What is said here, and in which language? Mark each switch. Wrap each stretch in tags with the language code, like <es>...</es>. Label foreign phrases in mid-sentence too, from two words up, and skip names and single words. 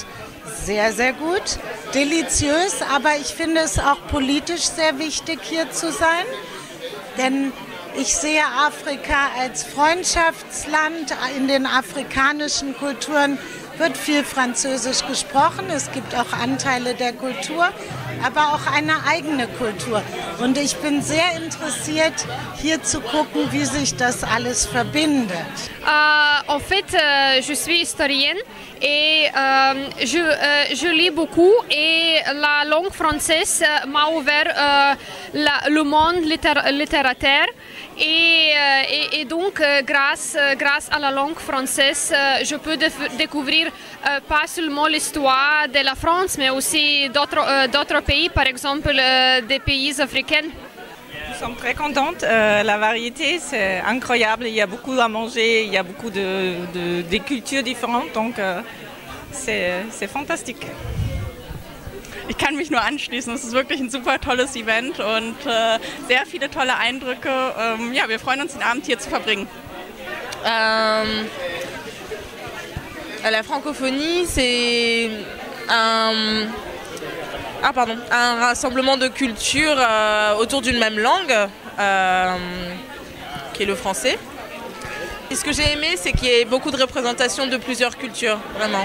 <de>Sehr, sehr gut, deliziös, aber ich finde es auch politisch sehr wichtig, hier zu sein, denn ich sehe Afrika als Freundschaftsland. In den afrikanischen Kulturen wird viel Französisch gesprochen, es gibt auch Anteile der Kultur, aber auch eine eigene Kultur. Und ich bin sehr interessiert, hier zu gucken, wie sich das alles verbindet.</de> <fr>En fait, je suis historienne et je lis beaucoup et la langue française m'a ouvert le monde littéraire et donc grâce à la langue française, je peux découvrir pas seulement l'histoire de la France, mais aussi d'autres pays, par exemple des pays africains. Nous sommes très contentes. La variété, c'est incroyable. Il y a beaucoup à manger, il y a beaucoup des cultures différentes, donc c'est fantastique.</fr> <de>Ich kann mich nur anschließen. Es ist wirklich ein super tolles Event und sehr viele tolle Eindrücke. Ja, wir freuen uns, den Abend hier zu verbringen.</de> <fr>La francophonie, c'est un rassemblement de cultures autour d'une même langue, qui est le français. Et ce que j'ai aimé, c'est qu'il y ait beaucoup de représentation de plusieurs cultures, vraiment.</fr>